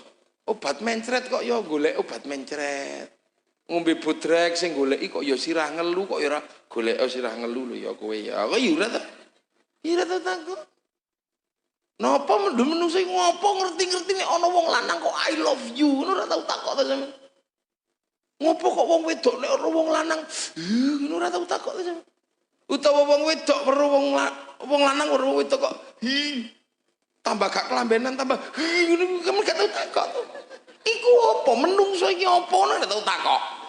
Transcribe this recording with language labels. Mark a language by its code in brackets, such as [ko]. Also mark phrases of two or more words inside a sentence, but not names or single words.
[jv] Obat mencret kok ya golek obat mencret. Ngombe bodrek sing goleki kok ya sirah ngelu kok ya ora golek sirah ngelu lho ya kowe ya. Kok ya ora tau. Ya ora tau takok. Napa menungso ngopo ngerti-ngerti nek ana wong lanang kok [en] I love you [jv] ngono ora tau takok to sampean. Ngopo kok wong wedok nek ora wong lanang ngono ora tau takok to sampean. Utawa wong wedok weruh wong lanang weruh wong wedok kok tambah gak kelambenan tambah ngono kamu gak tau takok to. Iku apa menungso iki apa nek tau takok.